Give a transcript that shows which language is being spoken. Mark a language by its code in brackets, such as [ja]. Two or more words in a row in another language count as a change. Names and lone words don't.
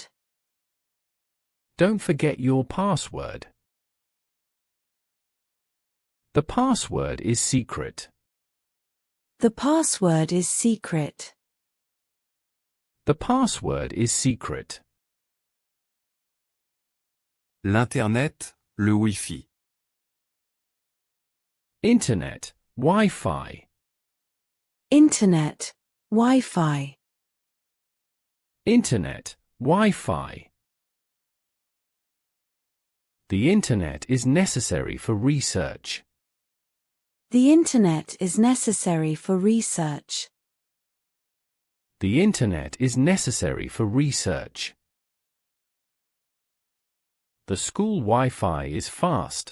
[en] Don't forget your password. The password is secret. The password is secret. The password is secret. [fr] L'Internet, le Wi-Fi. [en] Internet, Wi-Fi. Internet, Wi-Fi. Internet, Wi-Fi. The Internet is necessary for research. The Internet is necessary for research. The Internet is necessary for research. The school Wi-Fi is fast.